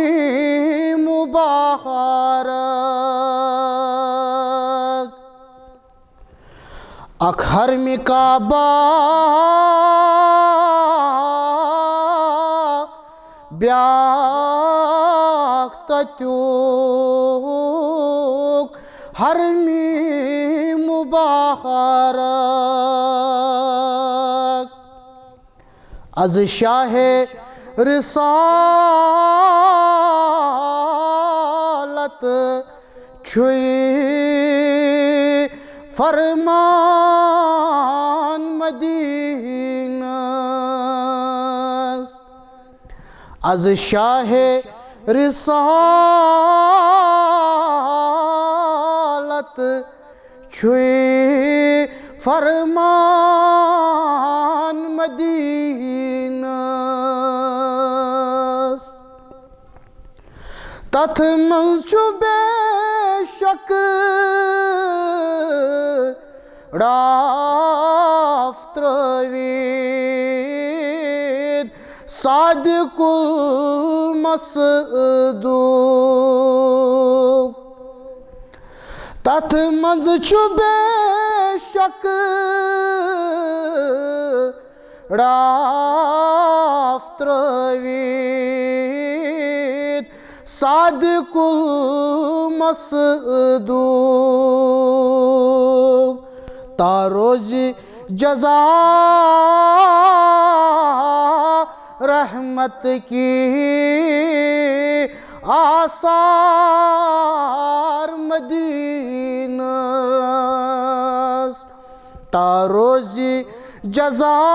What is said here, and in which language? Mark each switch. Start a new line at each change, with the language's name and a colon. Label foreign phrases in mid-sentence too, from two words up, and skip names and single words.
Kashmiri: مبارک اکھ حرم کعبہ بیاکھ تتیُک حرم مبارک از شاہ رسالت چھوئی فرمان مدینہ از شاہ رسالت چھوئی فرمان مدینہ تتھ منز چھُ بے شک رافت ترٲوِتھ
Arabic: صادق المصدوق
Kashmiri: تتھ منز چھُ بے شک رافت ترٲوِتھ
Arabic: صادق المصدوق
Kashmiri: تا روزِ جزا
Urdu: رحمت کی آثار
Kashmiri: مدینہ تا روزِ جزا